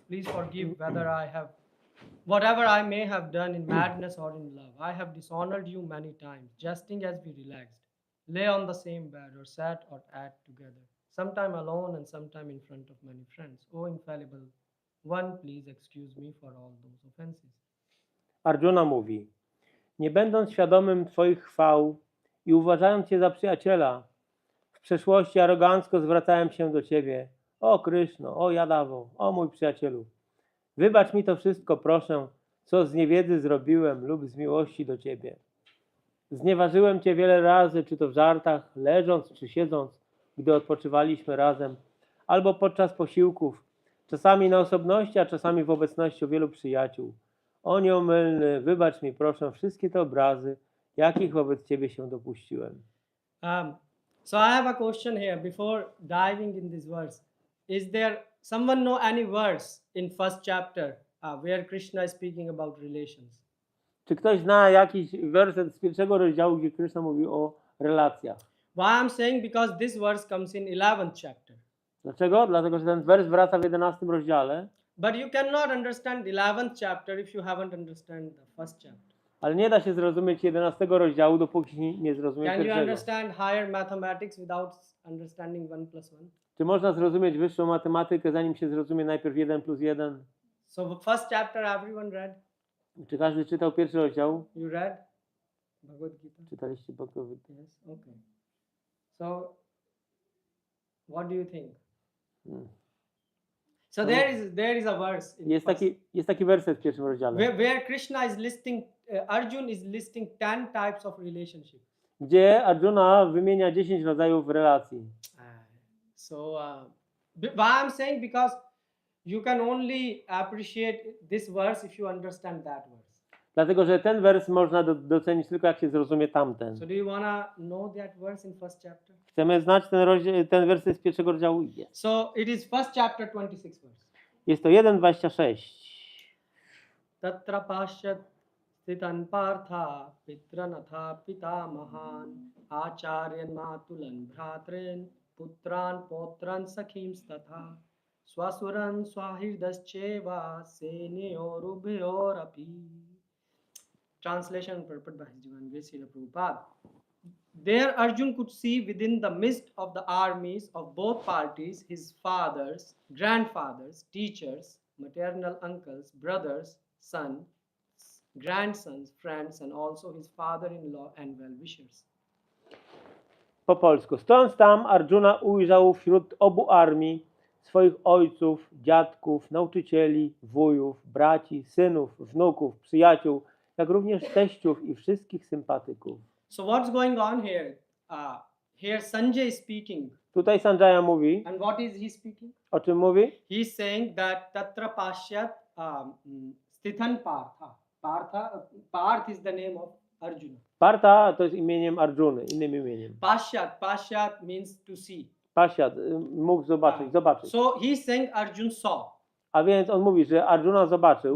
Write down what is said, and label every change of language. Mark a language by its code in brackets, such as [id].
[en] Please forgive whatever I may have done in madness or in love. I have dishonored you many times, jesting as we relaxed, lay on the same bed or sat or ate together, sometime alone and sometime in front of many friends. O infallible one, please excuse me for all those offenses. [pl] Arjuna mówi: nie będąc świadomym Twoich chwał i uważając Cię za przyjaciela, w przeszłości arogancko zwracałem się do Ciebie. O Kryszno, o Jadawo, o mój przyjacielu. Wybacz mi to wszystko, proszę, co z niewiedzy zrobiłem lub z miłości do Ciebie. Znieważyłem Cię wiele razy, czy to w żartach, leżąc czy siedząc, gdy odpoczywaliśmy razem, albo podczas posiłków, czasami na osobności, a czasami w obecności wielu przyjaciół. O nieomylny, wybacz mi proszę wszystkie te obrazy, jakich wobec Ciebie się dopuściłem. [en] So I have a question here before diving in this verse. Is there someone know any verse in first chapter where Krishna is speaking about relations? [pl] Czy ktoś zna jakiś werset z pierwszego rozdziału, gdzie Krishna mówi o relacjach? [en] Why I'm saying because this verse comes in 11th chapter. [pl] Dlaczego? Dlatego, że ten wers wraca w 11 rozdziale. [en] But you cannot understand 11th chapter if you haven't understand the first chapter. [pl] Ale nie da się zrozumieć 11 rozdziału, dopóki nie zrozumie [en] Can you [pl] pierwszego. [en] understand higher mathematics without understanding 1 plus 1? [pl] Czy można zrozumieć wyższą matematykę, zanim się zrozumie najpierw 1 plus 1? [en] So first chapter everyone read? [pl] Czy każdy czytał pierwszy rozdział? [en] You read Bhagavad-Gita? [pl] Czytaliście Bhagavad-Gita? [en] Yes, okay. So what do you think? So there is a verse in [pl] Jest taki werset w pierwszym rozdziale. [en] Where Krishna is listing, Arjuna is listing 10 types of relationship. [pl] Gdzie Arjuna wymienia 10 rodzajów relacji. [en] So why I'm saying because you can only appreciate this verse if you understand that verse. [pl] Dlatego, że ten wers można docenić tylko jak się zrozumie tamten. [en] So do you wanna know that verse in first chapter? [pl] Chcemy znać ten werset z pierwszego rozdziału? [en] Yes. So it is first chapter 26 verse. [pl] Jest to 1:26. [sa] Tatra pasyat stitan partha pitranatha pitamahan acharyan matulan bhratrin putran potran sakhims tatha swasuran swahirdascheva senyorubhyorapi. [en] Translation purport by His Divine Grace Srila Prabhupada. There Arjuna could see within the midst of the armies of both parties his fathers, grandfathers, teachers, maternal uncles, brothers, sons, grandsons, friends, and also his father-in-law and well-wishers. [pl] Po polsku. Stąd tam Arjuna ujrzał wśród obu armii swoich ojców, dziadków, nauczycieli, wujów, braci, synów, wnuków, przyjaciół, jak również teściów i wszystkich sympatyków. [en] So what's going on here? Here Sanjay is speaking. [pl] Tutaj Sanjaya mówi, [en] And what is he speaking? [pl] o czym mówi? [en] He's saying that [sa] Tatra Pashyat Stithan Partha. [en] Parth is the name of Arjuna. [pl] Partha to jest imieniem Ardżuny, innym imieniem. [en] Pashyat means to see. [pl] Pasiad mógł zobaczyć. [en] So he's saying Arjun saw. [pl] A więc on mówi, że Arjuna zobaczył.